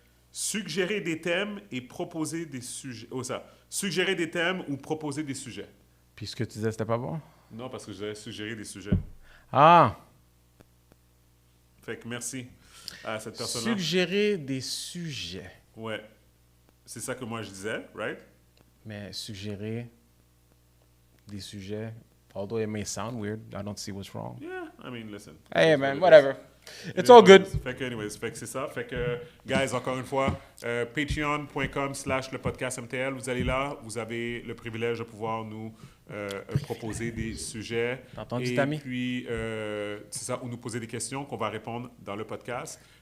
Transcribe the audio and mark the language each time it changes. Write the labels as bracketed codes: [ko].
[fr] suggérer des thèmes et proposer des sujets. Oh, ça. Suggérer des thèmes ou proposer des sujets. Puis ce que tu disais, c'était pas bon? Non, parce que je devais suggérer des sujets. Ah! Fait que merci. à cette personne-là. Suggérer des sujets. Ouais. C'est ça que moi je disais, [en] right? [fr] Mais suggérer des sujets, [en] although it may sound weird, I don't see what's wrong. Yeah, I mean, listen. Hey man, whatever. It's all good. [fr] Fait que, anyways, fait que c'est ça. Fait que, guys, encore une fois, patreon.com/le podcast MTL. Vous allez là, vous avez le privilège de pouvoir nous proposer des sujets. T'as entendu, et Tammy? puis, c'est ça, ou nous poser des questions qu'on va répondre dans le podcast.